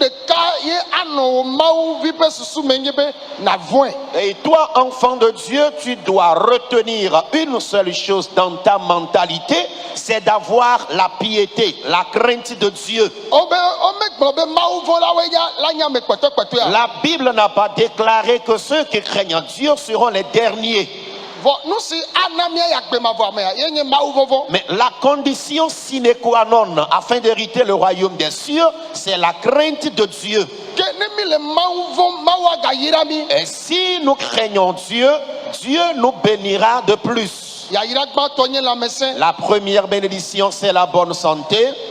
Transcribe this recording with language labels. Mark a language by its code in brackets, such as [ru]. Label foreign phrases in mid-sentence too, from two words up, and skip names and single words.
[fr] Et toi, enfant de Dieu, tu dois retenir une seule chose dans ta mentalité, c'est d'avoir la piété, la crainte de Dieu. La Bible n'a pas déclaré que ceux qui craignent Dieu seront les derniers. Mais la condition [la] sine qua non [fr] afin d'hériter le royaume des cieux, c'est la crainte de Dieu. Et si nous craignons Dieu, Dieu nous bénira de plus. La première bénédiction, c'est la bonne santé.